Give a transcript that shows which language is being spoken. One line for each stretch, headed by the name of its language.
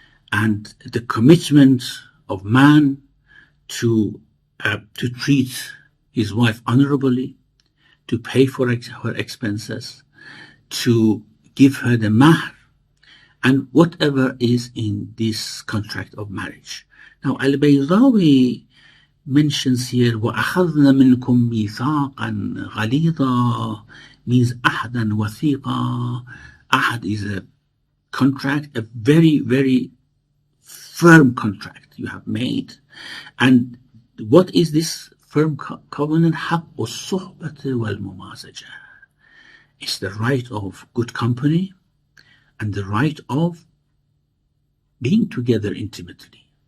English: And the commitment of man to treat his wife honorably, to pay for her expenses, to give her the mahr, and whatever is in this contract of marriage. Now, Al-Baydawi mentions here,
Arabic: وَأَخَذْنَ مِنْكُمْ مِيثَاقًا غَلِيظًا
English: means
Arabic: أَحْدًا وَثِيقًا.
English: Ahad is a contract, a very, very firm contract you have made. And what is this firm covenant?
Arabic: حَقُّ الصُّحْبَةِ وَالْمُمَازَجَةِ.
English: It's the right of good company and the right of being together intimately.